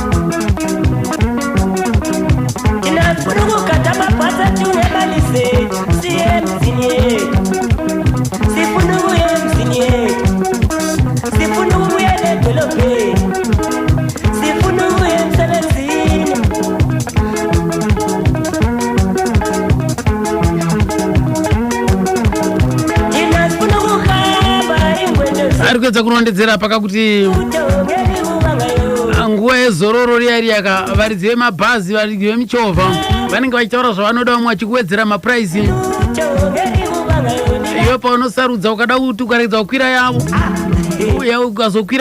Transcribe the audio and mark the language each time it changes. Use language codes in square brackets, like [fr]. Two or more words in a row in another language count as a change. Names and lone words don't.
[nd] thina sifuna ukugada amabhasi ethu ngemali zethu siye emzini yethu sifuna ukuya emzini yethu sifuna ukubuyela edolobheni sifuna ukuya emsebenzini thina sifuna ukuhamba ingwendo [sn] ari kuedza kunondedzera pakakuti nguva yezororo riya riyaka varidzi vemabhazi varidzi vemichovha vanenge vachitaura zvavanoda vamwe vachikuwedzera mapuraisi iwe paunosarudza ukada kuti ukaregedza kukwira yavo ukazokwira